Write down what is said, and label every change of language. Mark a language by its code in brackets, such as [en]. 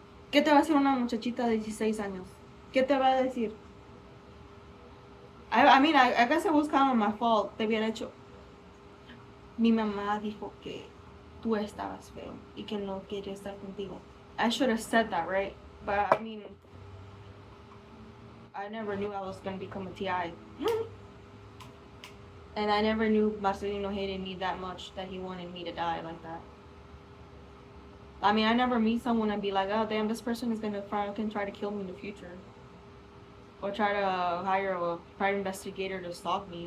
[es] ¿Qué te va a hacer una muchachita de 16 años? ¿Qué te va a decir? [en] I mean, I guess it was kind of my fault. [es] Te hubiera hecho. Mi mamá dijo que tú estabas feo y que no quería estar contigo. [en] I should have said that, right? But I mean, I never knew I was gonna become a TI. And I never knew Marcelino hated me that much that he wanted me to die like that. I mean, I never meet someone and be like, oh damn, this person is gonna try to kill me in the future, or try to hire a private investigator to stalk me.